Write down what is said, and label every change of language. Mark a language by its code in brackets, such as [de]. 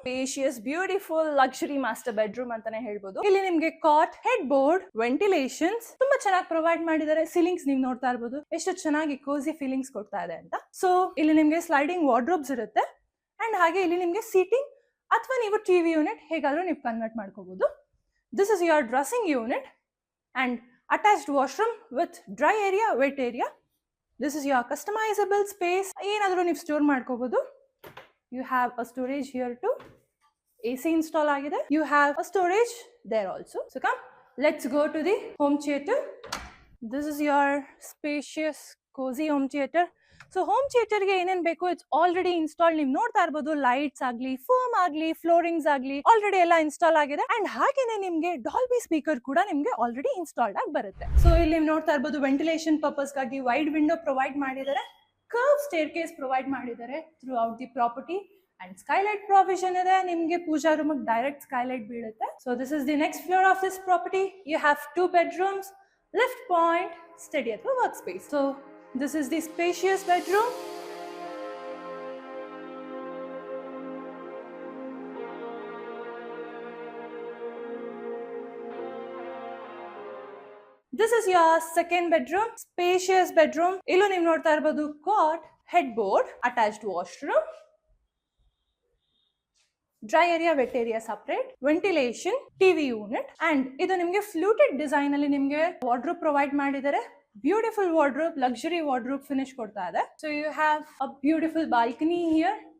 [kn] Spacious beautiful luxury master bedroom ಅಂತಾನೆ ಹೇಳ್ಬೋದು. ಇಲ್ಲಿ ನಿಮ್ಗೆ ಕಾಟ್, ಹೆಡ್ ಬೋರ್ಡ್, ವೆಂಟಿಲೇಷನ್ಸ್ ತುಂಬಾ ಚೆನ್ನಾಗಿ ಪ್ರೊವೈಡ್ ಮಾಡಿದ್ದಾರೆ. ಸೀಲಿಂಗ್ಸ್ ನೀವು ನೋಡ್ತಾ ಇರ್ಬೋದು ಎಷ್ಟು ಚೆನ್ನಾಗಿ ಕೋಸಿ ಫೀಲಿಂಗ್ಸ್ ಕೊಡ್ತಾ ಇದೆ ಅಂತ. ಸೊ ಇಲ್ಲಿ ನಿಮ್ಗೆ ಸ್ಲೈಡಿಂಗ್ ವಾರ್ಡ್ರೋಬ್ಸ್ ಇರುತ್ತೆ. ಅಂಡ್ ಹಾಗೆ ಇಲ್ಲಿ ನಿಮ್ಗೆ ಸೀಟಿಂಗ್ ಅಥವಾ ನೀವು ಟಿವಿ ಯೂನಿಟ್ ಹೇಗಾದ್ರೂ ನೀವು ಕನ್ವರ್ಟ್ ಮಾಡ್ಕೋಬಹುದು. [en] This is your dressing unit and attached washroom with dry area, wet area. This is your customizable space. [kn] ಏನಾದರೂ ನೀವು ಸ್ಟೋರ್ ಮಾಡ್ಕೋಬಹುದು. [en] You have a storage here too. [kn] AC install ಆಗಿದೆ. [en] You have a storage there also. So come, let's go to the home theater. This is your spacious, cozy home theater. [kn] So home ಥಿಯೇಟರ್ಗೆ ಏನೇನ್ ಬೇಕು [en] It's already install. [kn] ನೀವು ನೋಡ್ತಾ ಇರ್ಬೋದು lights ಆಗ್ಲಿ, foam ಆಗ್ಲಿ, floorings ಆಗ್ಲಿ already ಎಲ್ಲ ಇನ್ಸ್ಟಾಲ್ ಆಗಿದೆ. ಅಂಡ್ ಹಾಗೇನೆ ನಿಮ್ಗೆ ಡಾಲ್ಬಿ ಸ್ಪೀಕರ್ ಕೂಡ ನಿಮ್ಗೆ ಆಲ್ರೆಡಿ ಇನ್ಸ್ಟಾಲ್ಡ್ ಆಗಿ ಬರುತ್ತೆ. ಸೊ ಇಲ್ಲಿ ನೀವು ನೋಡ್ತಾ ಇರ್ಬೋದು ವೆಂಟಿಲೇಷನ್ ಪರ್ಪಸ್ ಗಾಗಿ ವೈಡ್ ವಿಂಡೋ ಪ್ರೊವೈಡ್ ಮಾಡಿದ್ದಾರೆ. ಕರ್ವ್ ಸ್ಟೇರ್ ಕೇಸ್ ಪ್ರೊವೈಡ್ ಮಾಡಿದ್ದಾರೆ [en] Throughout the property. [kn] And skylight provision ಇದೆ. ನಿಮ್ಗೆ ಪೂಜಾ ರೂಮ್ ಡೈರೆಕ್ಟ್ ಸ್ಕೈಲೈಟ್ ಬೀಳುತ್ತೆ. [en] So this is the next floor of this property. You have 2 bedrooms, lift point, study ಅಥವಾ work space. So this is the spacious bedroom. This is your second bedroom, spacious bedroom. [kn] Illu ನೀವು ನೋಡ್ತಾ ಇರಬಹುದು cot, headboard, attached washroom, dry area, vet area separate, ventilation, TV unit. And ಇದು ನಿಮ್ಗೆ fluted design ಅಲ್ಲಿ ನಿಮ್ಗೆ wardrobe provide ಮಾಡಿದ್ದಾರೆ. Beautiful wardrobe, luxury wardrobe finish ಕೊಡ್ತಾ ಇದೆ. [en] So you have a beautiful balcony here.